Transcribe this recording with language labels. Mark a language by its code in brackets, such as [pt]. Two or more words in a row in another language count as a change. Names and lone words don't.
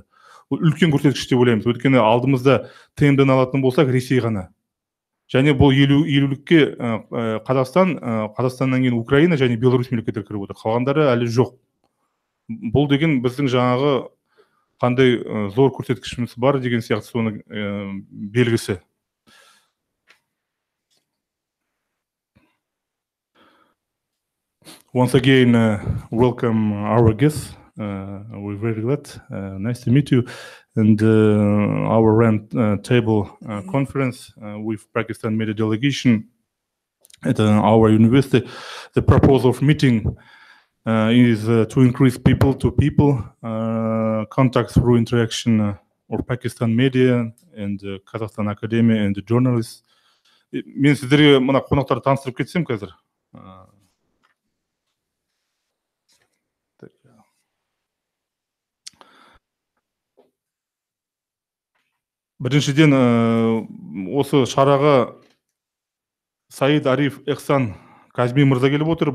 [kk] Үлкен көрсеткіш деп ойлаймыз. Өйткені алдымызда ТМД-ны алатын болсақ, Ресей ғана. Және бұл 50-лікке Қазақстаннан кейін Украина және Беларусь мемлекеттері кіріп отыр. Қалғандары әлі жоқ. Бұл деген біздің жаңағы қандай зор көрсеткішіміз бар деген сияқты соны белгісі. [en] Once again, welcome our guests. We're very glad. Nice to meet you. And our round table conference with Pakistan Media Delegation at our university. The purpose of meeting is to increase people-to-people contacts through interaction of Pakistan media and Kazakhstan Academy and the journalists. [kk] Мен сіздерге мына қонақтарды таныстырып кетсем қазір. Біріншіден, осы шараға Саид Ариф Эхсан Казми мырза келіп отыр.